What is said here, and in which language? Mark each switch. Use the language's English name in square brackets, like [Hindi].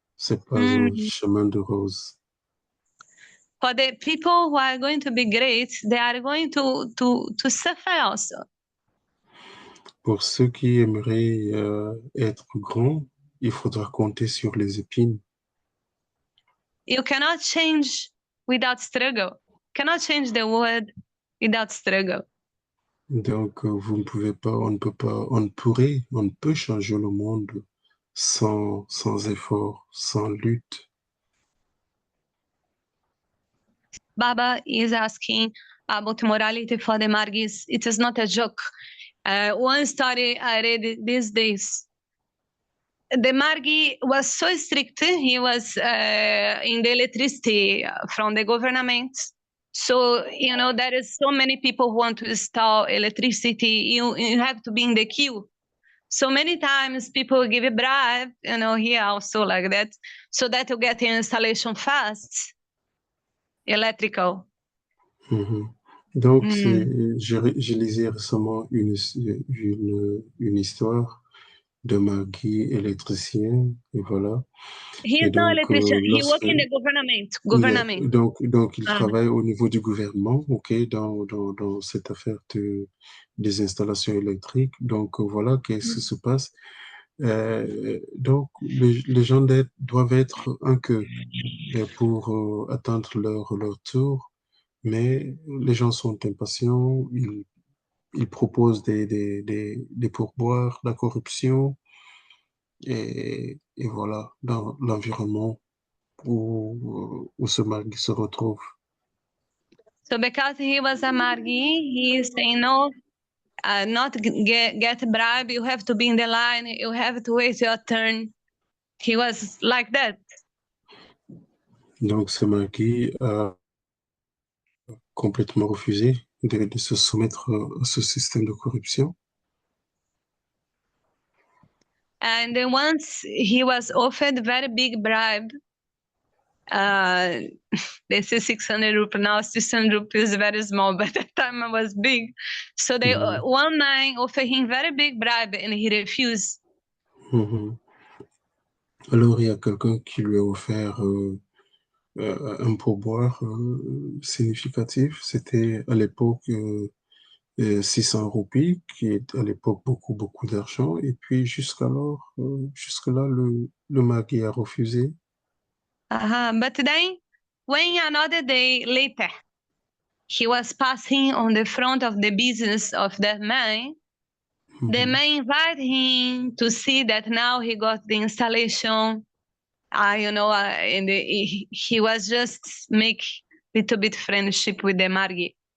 [French] C'est pas un chemin de roses. [English] For the people who are going to be great, they are going to suffer also. Pour ceux qui aimeraient être grands, il faudra compter sur les épines. You cannot change without struggle. Cannot change the world without struggle. [French] Donc, vous ne pouvez pas, on ne peut pas, on ne peut changer le monde sans effort, sans lutte. [English] Baba is asking about morality for the Margis. It is not a joke. One story I read these days. The Margi was so strict. He was in the electricity from the government. So, you know, there is so many people who want to install electricity. You have to be in the queue. So many times people give a bribe, you know, here also like that, so that you get the installation fast, electrical. [French] Donc, je lisais récemment une histoire de Margui électricien, et voilà. [English] He is no electrician. He works in the government. [French] Donc, il travaille au niveau du gouvernement, ok, dans cette affaire des installations électriques. Donc, voilà, qu'est-ce qui se passe. Donc, les gens doivent être un queue pour attendre leur tour, mais les gens sont impatients, ils proposent des pourboires, la corruption, et voilà, dans l'environnement où ce Margui se retrouve. [English] So because he was a Margi, he is saying no, not get bribe. You have to be in the line. You have to wait your turn. He was like that. [French] Donc ce Margui a complètement refusé de se soumettre à ce système de corruption. [English] And then once he was offered very big bribe. They say 600 rupees. Now 600 rupees is very small, but at that time it was big. So they one man offered him very big bribe and he refused. [French] Alors il y a quelqu'un qui lui a offert un pourboire significatif. C'était à l'époque 600 roupies, qui est à l'époque beaucoup d'argent. Et puis jusque-là, le Margui a refusé. [English] But then, when another day later, he was passing on the front of the business of that man, the man invited him to see that now he got the installation, and he was just make little bit friendship with the Margui.